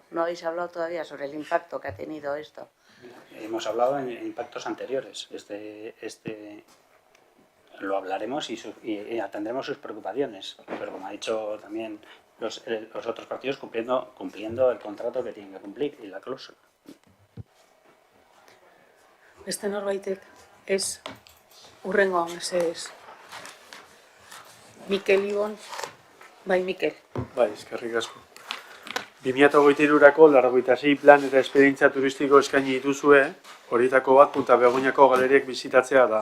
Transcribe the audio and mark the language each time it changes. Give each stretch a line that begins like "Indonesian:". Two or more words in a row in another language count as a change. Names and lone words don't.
Spanish: ¿No habéis hablado todavía sobre el impacto que ha tenido esto? Hemos hablado en impactos anteriores. Lo hablaremos y atendremos sus preocupaciones, pero como ha dicho también los otros partidos, cumpliendo el contrato que tienen que cumplir y la cláusula.
Basque: Beste norbaitek ez hurrengoan mesedez. Mikel, Ibon. Bai, Mikel. Bai, eskerrik asko. 2023-rako 86 plan eta esperientzia turistiko eskaini dituzue, horietako bat Punta Begoñako galeriek bizitatzea da.